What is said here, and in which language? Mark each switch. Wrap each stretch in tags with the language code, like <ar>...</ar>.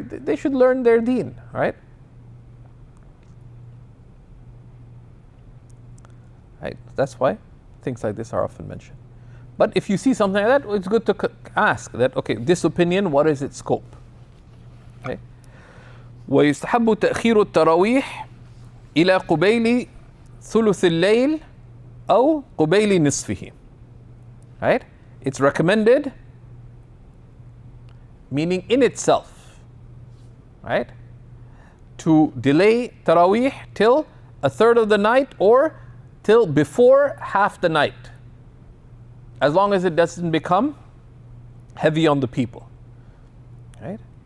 <en>They should learn their deen, right? Right? That's why things like this are often mentioned. But if you see something like that, it's good to ask that, okay, this opinion, what is its scope? Okay.</en> <ar>ويستحب تأخير التراويح إلى قبيل ثلث الليل أو قبيل نصفه.</ar> <en>Right? It's recommended, meaning in itself, right? To delay Tarawih till a third of the night or till before half the night, as long as it doesn't become heavy on the people, right?</en>